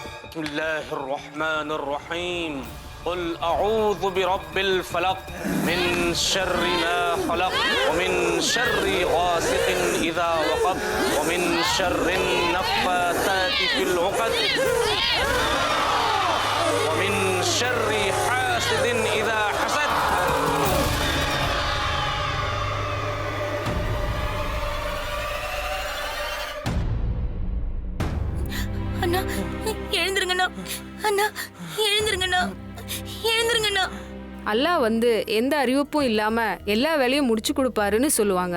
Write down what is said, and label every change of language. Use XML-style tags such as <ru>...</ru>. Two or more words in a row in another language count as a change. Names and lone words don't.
<ar>بسم الله الرحمن الرحيم قل أعوذ برب الفلق من شر ما خلق ومن شر غاسق إذا وقب ومن شر النفاثات في العقد ومن شر حاسد إذا حسد.</ar> <ta>அண்ணா எழுந்திருங்கண்ணா, அண்ணா எழுந்திருங்கண்ணா, எழுந்திருங்கண்ணா. அல்லாஹ் வந்து எந்த அறிவிப்பும் இல்லாம எல்லா வேலையும் முடிச்சு கொடுப்பாருன்னு சொல்லுவாங்க.</ta>